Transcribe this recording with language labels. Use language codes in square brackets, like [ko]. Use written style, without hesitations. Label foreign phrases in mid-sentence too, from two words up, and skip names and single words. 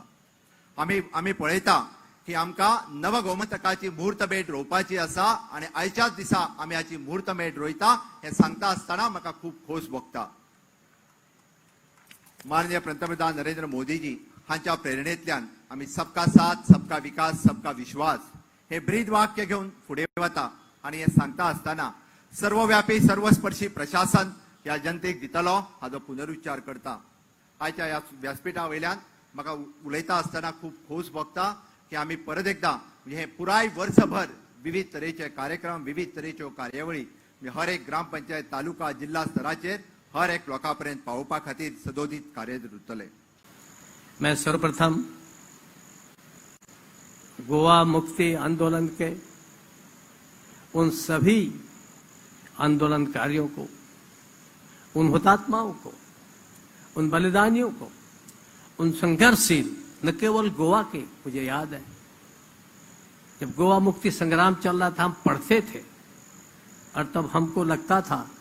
[kok] आमी पळयता की आमकां नव गोमंतकाची मुहूर्तमेढ रोवपाची आसा आणि आयच्याच दिसा आमी हाची मुहूर्तमेढ रोयता हें सांगता आसतना म्हाका खूब खोस भोगता। माननीय पंतप्रधान नरेंद्र मोदीजी हांच्या प्रेरणेंतल्यान आमी [hi] सबका साथ, सबका विकास, सबका विश्वास [kok] हे ब्रीद वाक्य घेवन फुडें वता आणि हे सांगता आसतना सर्वव्यापी सर्वस्पर्शी प्रशासन ह्या जनतेक दितलो हाचो पुनरुच्चार करता। आयच्या ह्या व्यासपीठा वयल्यान म्हाका उलयता आसतना खूब खोस भोगता की आमी परत एकदा हे पुराय वर्षभर विविध तरेचे कार्यक्रम, विविध तरेच्यो कार्यावळी हर एक ग्रामपंचायत, तालुका, जिल्हा स्तराचेर हर एक लोकांपर्यंत पावोवपा खातीर सदोदीत कार्यरत उरतले। [hi] मैं सर्वप्रथम गोवा मुक्ति आंदोलन के उन सभी आंदोलनकारियों को, उन हुतात्माओं को, उन बलिदानियों को, उन संघर्षशील, न केवल गोवा के, मुझे याद है जब गोवा मुक्ति संग्राम चल रहा था हम पढ़ते थे और तब हमको लगता था